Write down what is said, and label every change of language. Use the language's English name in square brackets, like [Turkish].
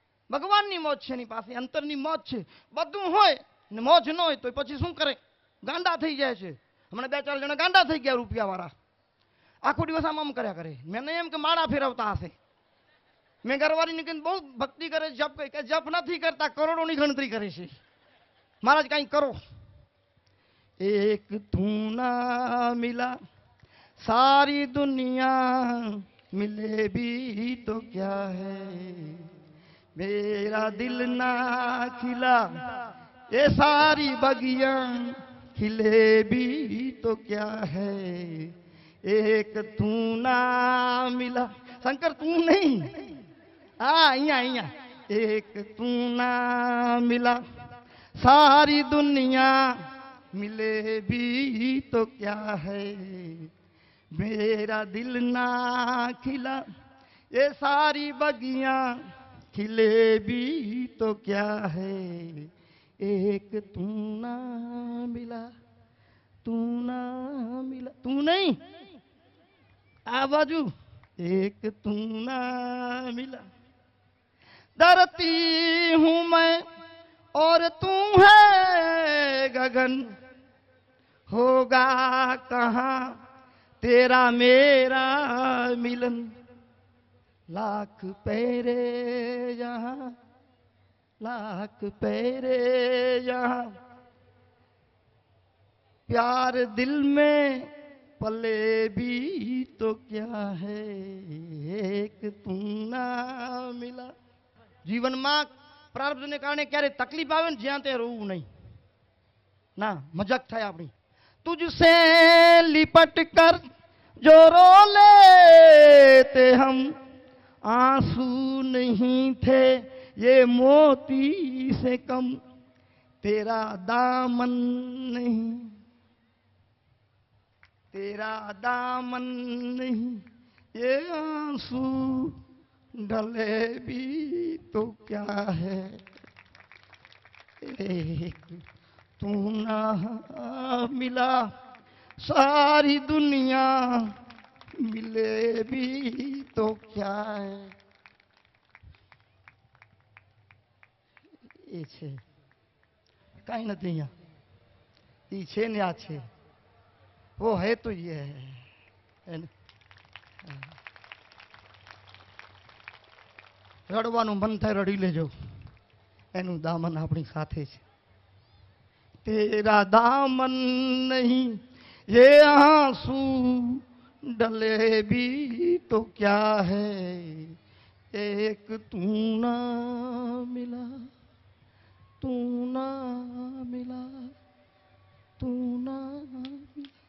[Gujarati] ભગવાનની મોજ છે એની પાસે, અંતરની મોજ છે. બધું હોય ને મોજ ન હોય તો પછી શું કરે? ગાંડા થઈ જાય છે. હમણાં 2-4 જણા ગાંડા થઈ ગયા રૂપિયાવાળા, આખો દિવસ આમ કર્યા કરે. મેં એમ કે માળા ફેરવતા હશે. મેં ઘરવાળીને કહીને બહુ ભક્તિ કરે, જપ કરે, કે જપ નથી કરતા, કરોડોની ગણતરી કરે છે. મહારાજ કંઈક કરો. [Hindi] એક તું ના મિલા સારી દુનિયા મિલે ભી તો ક્યા હૈ, मेरा दिल ना खिला ये सारी बगियां खिले भी तो क्या है, एक तू ना मिला. शंकर [Gujarati] તું નહીં, હા અહીંયા [Hindi] એક તું ના મિલા सारी दुनिया मिले भी तो क्या है, मेरा दिल ना खिला ये सारी बगियां खिले भी तो क्या है, एक तू ना मिला, तू ना मिला. [Gujarati] તું નહીં, આ બાજુ [Hindi] एक तू ना मिला. डरती हूँ मैं और तू है गगन, होगा कहाँ तेरा मेरा मिलन, लाख पैरे यहाँ, लाख पैरे यहाँ, प्यार दिल में पले भी तो क्या है, एक તું ના મિલા. [Gujarati] જીવનમાં પ્રારબ્ધને કારણે ક્યારે તકલીફ આવે ને જ્યાં તે રોવું નહીં, ના મજાક થાય આપણી. [Hindi] तुझसे लिपट कर जो रो लेते हम, आंसू नहीं थे ये मोती से कम, तेरा दामन नहीं, तेरा दामन नहीं ये आंसू ढले भी तो क्या है, एक तू ना मिला सारी दुनिया मिले भी तो क्या है. [Gujarati] એ છે કાંઈ નથી અહીંયા, એ છે ને આ છે, [Hindi] वो है तो ये है ना. [Gujarati] રડવાનું મન થાય રડી લેજો, એનું દામન આપણી સાથે છે. [Hindi] તેરા દામન નહીં ये आंसू डले भी तो क्या है, एक तू ना मिला, तू ना मिला, तू ना मिला.